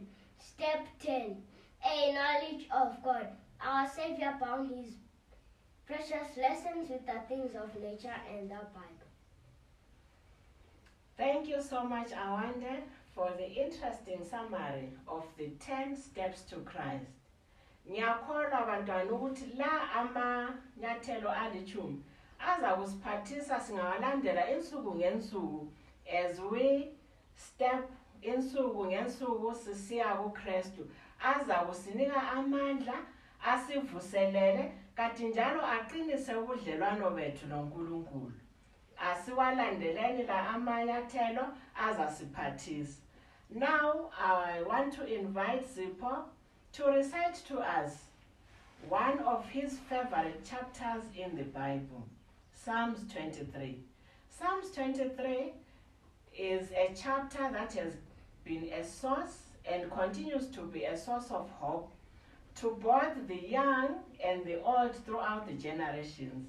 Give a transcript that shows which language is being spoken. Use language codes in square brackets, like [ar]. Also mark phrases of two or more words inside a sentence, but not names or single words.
[en] Step 10. A knowledge of God. Our Savior bound his precious lessons with the things of nature and the Bible. Thank you so much, Awande, for the interesting summary of the 10 steps to Christ. [nd] Ngiyakholwa bantwana ukuthi la amanyathelo 10 aza kusiphathisa singawalandela insuku ngensuku [en] as we step [nd] insuku ngensuku sisiya kuKristu. Aza kusinika amandla, asivuselele, kanti njalo aqinise ubudlelwano bethu noNkulunkulu. Asiwalandeleni la amanyathelo azasiphathisa. [en] Now I want to invite Zipho to recite to us one of his favorite chapters in the Bible, Psalms 23. Psalms 23 is a chapter that has been a source and continues to be a source of hope to both the young and the old throughout the generations.